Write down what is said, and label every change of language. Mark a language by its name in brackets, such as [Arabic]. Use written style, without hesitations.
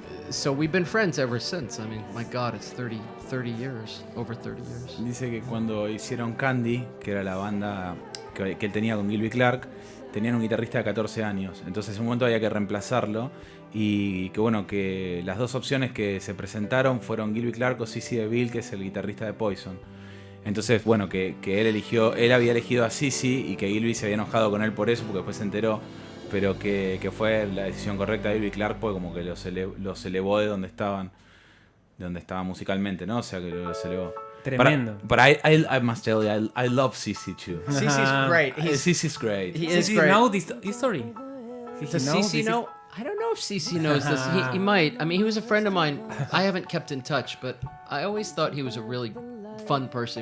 [English] So we've been friends ever since. I mean, my God, it's 30 years, over 30 years. [Spanish] Dice que cuando hicieron Candy, que era la banda que él tenía con Gilby Clarke, tenían un guitarrista de 14 años. Entonces en un momento había que reemplazarlo. Y que bueno, que las dos opciones que se presentaron fueron Gilby Clarke o CC DeVille, que es el guitarrista de Poison. Entonces, bueno, que él había elegido a CC y que Gilby se había enojado con él por eso, porque después se enteró, pero que fue la decisión correcta de Gilby Clarke, porque como que los elevó de donde estaban musicalmente, ¿no? O sea, que los elevó. Tremendo. [English] But I must tell you, I love CC too. CC's great. CC's great. He is CC great. know this history? Does CC know? I don't know if CC knows this. He might. I mean, he was a friend of mine. I haven't kept in touch, but I always thought he was a really fun person.